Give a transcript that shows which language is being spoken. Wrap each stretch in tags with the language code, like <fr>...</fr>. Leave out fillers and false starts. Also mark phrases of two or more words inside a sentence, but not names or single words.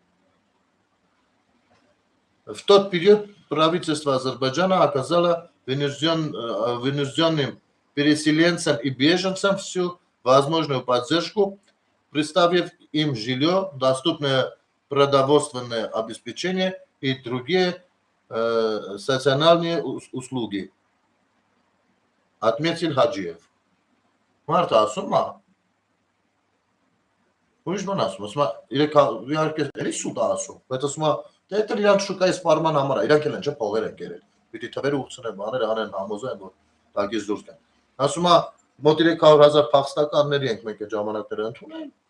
<ru>В тот период правительство Азербайджана оказало вынужденным переселенцам и беженцам всю возможную поддержку, представив им жилье, доступное продовольственное обеспечение и другие социальные услуги. Отметил Хаджиев.</ru> <hy>Марта ասում Ուրիշ բան ասում, ասում իհարկե էլի սուտ ասում, բայց ասում դե դա իրանք շուկայի սպառման համար է, իրանք էլ են չէ փողեր են կերել։ Պիտի թվերը ուղղցնեն, բաներ անեն, համոզեն, որ տակից դուրս գան։ Ասում մոտ 300,000 փախստականների ենք մենք այդ ժամանակները ընդունել։</hy>